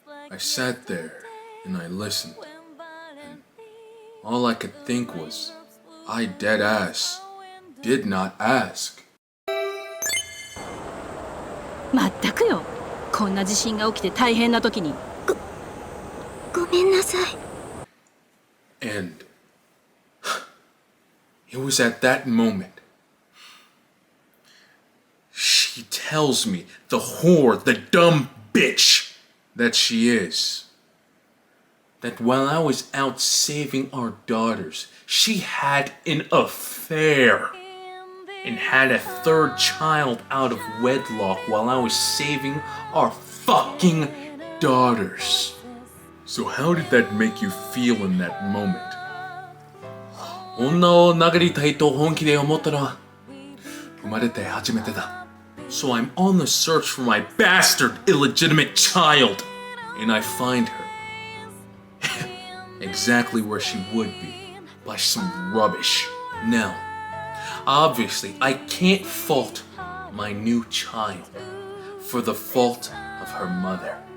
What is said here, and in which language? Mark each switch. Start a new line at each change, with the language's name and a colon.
English: I sat there and I listened, and all I could think was, I dead ass did not ask.
Japanese: まったくよ。こんな地震が起きて大変な時に。ごめんなさい。
English: And it was at that moment she tells me, the whore, the dumb bitch that she is, that while I was out saving our daughters, she had an affair and had a 3rd child out of wedlock while I was saving our fucking daughters. So how did that make you feel in that moment?
Japanese: 女を殴りたいと本気で思ったのは生まれて初めてだ。
English: So I'm on the search for my bastard illegitimate child, and I find her exactly where she would be, by some rubbish. Now, obviously, I can't fault my new child for the fault of her mother.